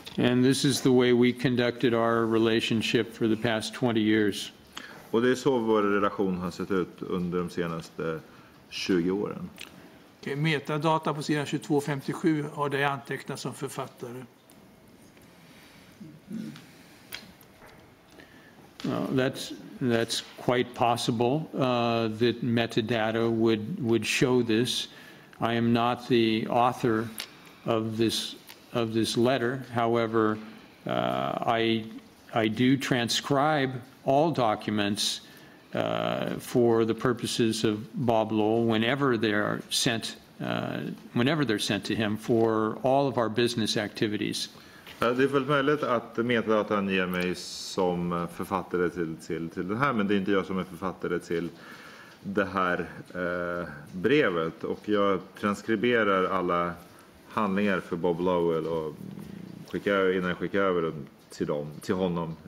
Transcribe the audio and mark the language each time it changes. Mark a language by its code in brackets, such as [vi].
[en] And this is the way we conducted our relationship for the past 20 years. [sv] Och det är så vår relation har sett ut under de senaste 20 åren. Okay, metadata på sidan 2257 har det antecknat som författare. [en] That's quite possible that metadata would show this. I am not the author of this letter. However, I do transcribe all documents for the purposes of Bob Lowell whenever they're sent to him for all of our business activities. [sv] Det är väl möjligt att metadatan ger mig som författare till det här, men det är inte jag som är författare till det här brevet, och jag transkriberar alla handlingar för Bob Lowell och innan jag skickar över dem till honom.